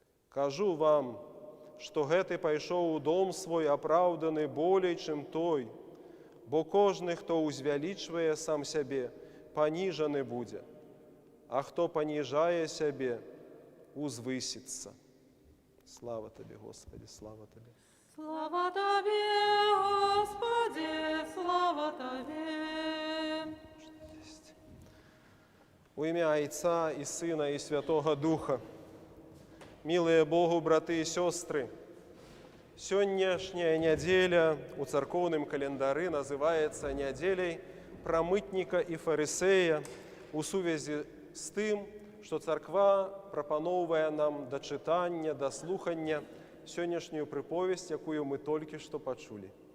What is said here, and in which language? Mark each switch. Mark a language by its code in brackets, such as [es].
[be] Кажу вам, што гэты пайшоў у дом свой апраўданы болей, чым той, бо кожны, хто ўзвялічвае сам сябе, паніжаны будзе, а хто паніжае сябе, узвысіцца. Слава Табе, Господи, слава Табе. [uk] Слава Тобі, Господи, слава Тобі. У ім'я Отця і Сина і Святого Духа. [be] Милые Богу, браты і сёстры, сённяшняя нядзеля у царкоўным календары называецца нядзеляй пра мытніка і фарысея у сувязі з тым, што царква прапаноўвае нам да чытання, да слухання сённяшнюю прыповесць, якую мы толькі што пачулі.